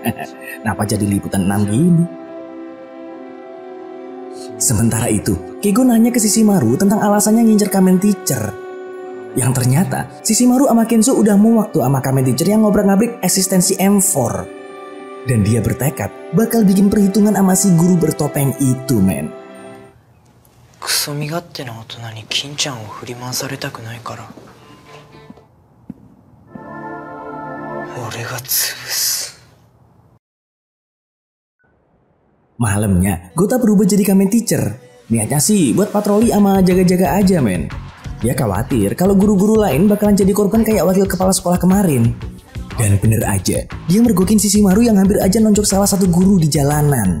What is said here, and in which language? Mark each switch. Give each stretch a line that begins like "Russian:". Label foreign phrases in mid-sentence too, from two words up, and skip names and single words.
Indonesian: Kenapa jadi liputan 6 gini? Sementara itu, Keigo nanya ke Shishimaru tentang alasannya ngincer kamen teacher. Yang ternyata, Shishimaru sama Kenzo udah muak tuh sama kamen teacher yang ngobrak-ngabrik eksistensi M4. Dan dia bertekad bakal bikin perhitungan sama si guru bertopeng itu, men.
Japanese: クソ身勝手な大人に金ちゃんを振り回されたくないから俺が潰す。
Indonesian: Malamnya, Gota berubah jadi kamen teacher. Niatnya sih buat patroli sama jaga-jaga aja, men. Dia khawatir kalau guru-guru lain bakalan jadi korban kayak wakil kepala sekolah kemarin. Dan bener aja, dia mergokin Shishimaru yang hampir aja nonjok salah satu guru di jalanan.